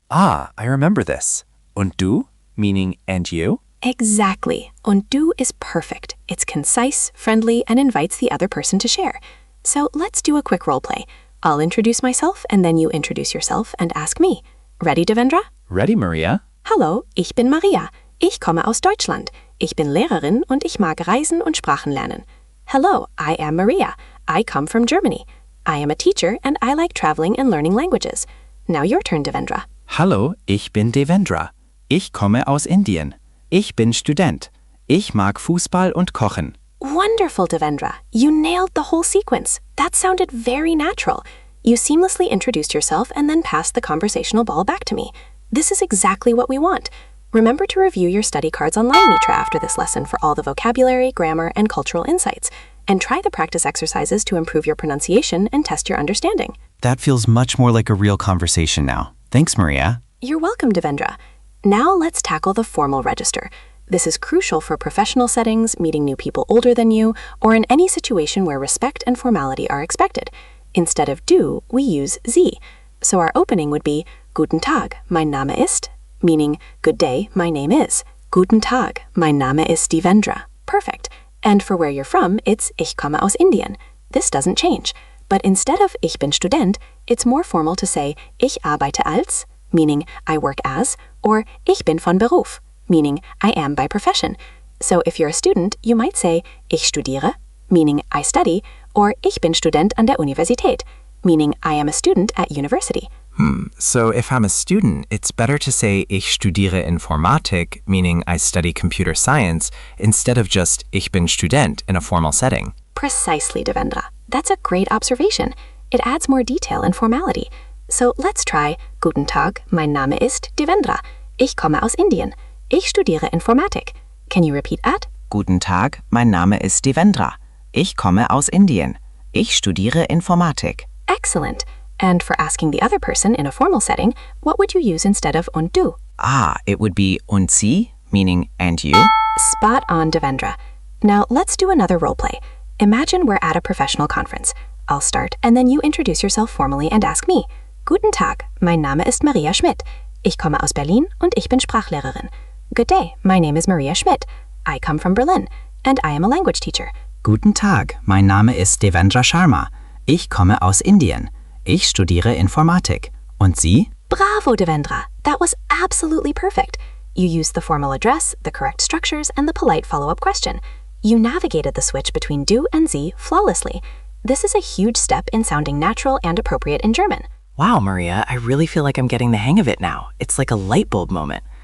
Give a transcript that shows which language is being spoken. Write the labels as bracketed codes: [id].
[en] Ah, I remember this. [de] Und du? [en] Meaning, and you? Exactly. [de] Und du [en] is perfect. It's concise, friendly, and invites the other person to share. So let's do a quick role play. I'll introduce myself, and then you introduce yourself and ask me. Ready, Devendra? Ready, Maria? [de] Hallo, ich bin Maria. Ich komme aus Deutschland. Ich bin Lehrerin und ich mag Reisen und Sprachen lernen. [en] Hello, I am Maria. I come from Germany. I am a teacher and I like traveling and learning languages. Now your turn, Devendra. [de] Hallo, ich bin Devendra. Ich komme aus Indien. Ich bin Student. Ich mag Fußball und Kochen. [en] Wonderful, Devendra. You nailed the whole sequence. That sounded very natural. You seamlessly introduced yourself and then passed the conversational ball back to me. This is exactly what we want. Remember to review your study cards on Langmitra after this lesson for all the vocabulary, grammar, and cultural insights. And try the practice exercises to improve your pronunciation and test your understanding. That feels much more like a real conversation now. Thanks, Maria. You're welcome, Devendra. Now let's tackle the formal register. This is crucial for professional settings, meeting new people older than you, or in any situation where respect and formality are expected. Instead of du, we use Sie. So our opening would be [de] Guten Tag, mein Name ist, [en] meaning good day, my name is. [de] Guten Tag, mein Name ist Devendra. [en] Perfect. And for where you're from, it's [de] ich komme aus Indien. [en] This doesn't change. But instead of [de] ich bin Student, [en] it's more formal to say [de] ich arbeite als, [en] meaning I work as, or [de] ich bin von Beruf, [en] meaning I am by profession. So if you're a student, you might say [de] ich studiere, [en] meaning I study, or [de] ich bin Student an der Universität, [en] meaning I am a student at university. So if I'm a student, it's better to say [de] ich studiere Informatik, [en] meaning I study computer science, instead of just [de] ich bin Student [en] in a formal setting. Precisely, Devendra. That's a great observation. It adds more detail and formality. So let's try [de] Guten Tag, mein Name ist Devendra. Ich komme aus Indien. Ich studiere Informatik. [en] Can you repeat that? [de] Guten Tag, mein Name ist Devendra. Ich komme aus Indien. Ich studiere Informatik. [en] Excellent. And for asking the other person in a formal setting, what would you use instead of [de] und du? [en] It would be [de] und Sie, [en] meaning and you. Spot on, Devendra. Now let's do another role play. Imagine we're at a professional conference. I'll start, and then you introduce yourself formally and ask me. [de] Guten Tag, mein Name ist Maria Schmidt. Ich komme aus Berlin und ich bin Sprachlehrerin. [en] Good day, my name is Maria Schmidt. I come from Berlin, and I am a language teacher. [de] Guten Tag, mein Name ist Devendra Sharma. Ich komme aus Indien. Ich studiere Informatik. Und Sie? [en] Bravo, Devendra. That was absolutely perfect. You used the formal address, the correct structures, and the polite follow-up question. You navigated the switch between du and Sie flawlessly. This is a huge step in sounding natural and appropriate in German. Wow, Maria, I really feel like I'm getting the hang of it now. It's like a light bulb moment.